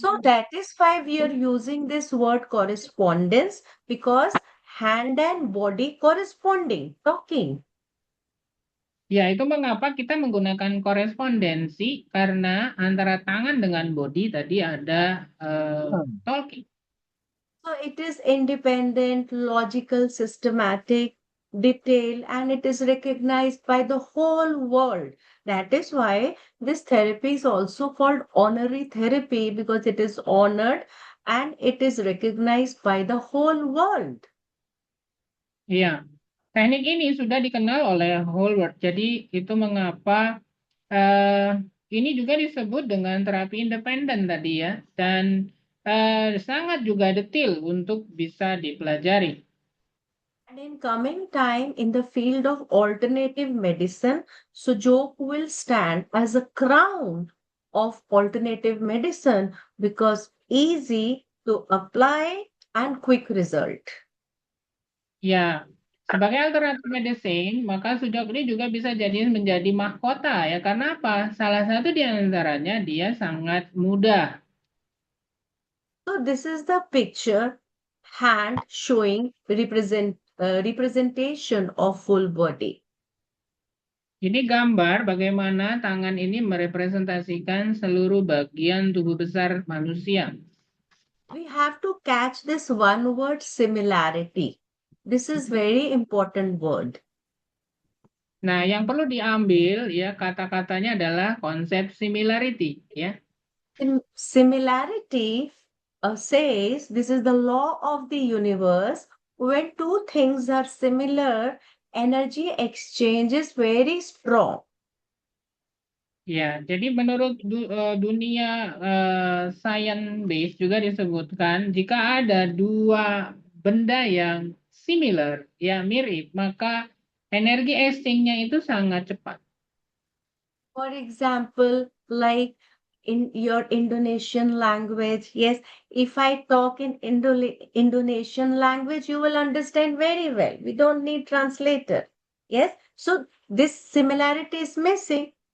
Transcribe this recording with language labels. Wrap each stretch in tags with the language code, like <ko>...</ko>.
<en>So that is why we are using this word correspondence, because hand and body corresponding, talking.</en> <id>Ya, itu mengapa kita menggunakan korespondensi karena antara tangan dengan</id> <en>body</en> <id>tadi ada</id> <en>talking. So it is independent, logical, systematic, detailed, and it is recognized by the whole world. That is why this therapy is also called honorary therapy, because it is honored and it is recognized by the whole world.</en> <id>Iya, teknik ini sudah dikenal oleh</id> <en>whole world.</en> <id>Jadi itu mengapa ini juga disebut dengan terapi independen tadi ya, dan sangat juga detail untuk bisa dipelajari.</id> <en>And in coming time, in the field of alternative medicine, Sujok will stand as a crown of alternative medicine because easy to apply and quick result.</en> <id>Ya, sebagai alternatif medicine, maka Sujok ini juga bisa menjadi mahkota ya. Karena apa? Salah satu di antaranya dia sangat mudah.</id> <en>So this is the picture, hand showing representation of full body.</en> <id>Ini gambar bagaimana tangan ini merepresentasikan seluruh bagian tubuh besar manusia.</id> <en>We have to catch this one word, similarity. This is very important word.</en> <id>Nah, yang perlu diambil ya kata-katanya adalah konsep similarity ya.</id> <en>Similarity says this is the law of the universe when two things are similar, energy exchange is very strong.</en> <id>Ya, jadi menurut dunia</id> <en>science base</en> <id>juga disebutkan jika ada dua benda yang similar, ya mirip, maka energi exchange-nya itu sangat cepat.</id> <en>For example, like in your Indonesian language, yes, if I talk in Indonesian language, you will understand very well. We don't need translator. Yes, so this similarity is missing.</en>